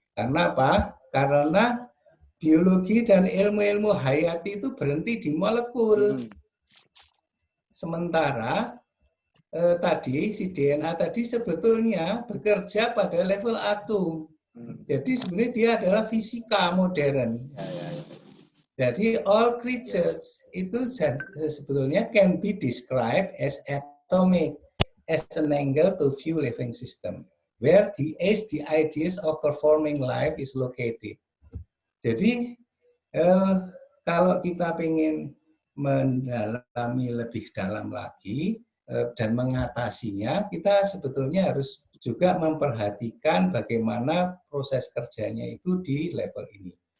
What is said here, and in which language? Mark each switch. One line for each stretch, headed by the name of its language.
Indonesian: Karena apa? Karena biologi dan ilmu-ilmu hayati itu berhenti di molekul. Sementara tadi si DNA tadi sebetulnya bekerja pada level atom. Jadi sebenarnya dia adalah fisika modern.
English: Jadi all creatures
Indonesian: itu sebetulnya
English: can be described as atomic, as an angle to view living system, where the ideas of performing life is located.
Indonesian: Jadi kalau kita ingin mendalami lebih dalam lagi dan mengatasinya, kita sebetulnya harus juga memperhatikan bagaimana proses kerjanya itu di level ini.